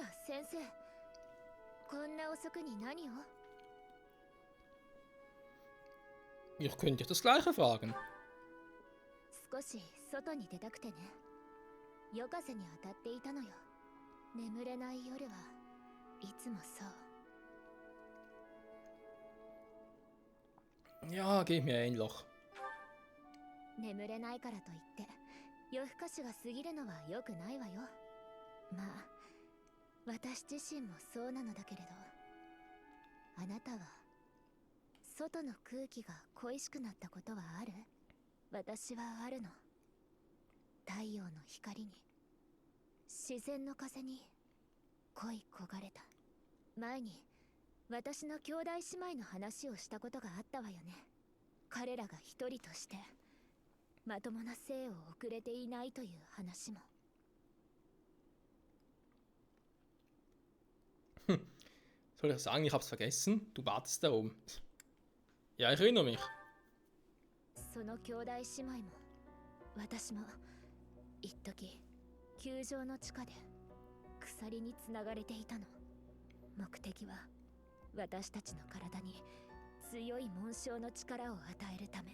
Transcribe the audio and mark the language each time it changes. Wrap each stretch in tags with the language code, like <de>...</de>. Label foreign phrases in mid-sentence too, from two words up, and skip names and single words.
<ja>先生、こんな遅くに何を？</ja> <de>Ihr könnt euch das Gleiche fragen.</de> <ja>少し外に出たくてね。夜風に当たっていたのよ。眠れない夜はいつもそう。</ja> <de>Ja, geht mir ähnlich.</de> <ja>眠れないからといって夜更かしが過ぎるのは良くないわよ。まあ私自身もそうなのだけれど、あなたは外の空気が恋しくなったことはある？私はあるの。太陽の光に、自然の風に恋焦がれた。前に私の兄弟姉妹の話をしたことがあったわよね。彼らが一人としてまともな生を送れていないという話も。</ja> <de>Soll ich sagen, ich hab's vergessen? Du wartest da oben. Ja, ich erinnere mich.</de> <ja>その兄弟姉妹も私も一時球場の地下で鎖につながれていたの。目的は私たちの体に強い紋章の力を与えるため。</ja>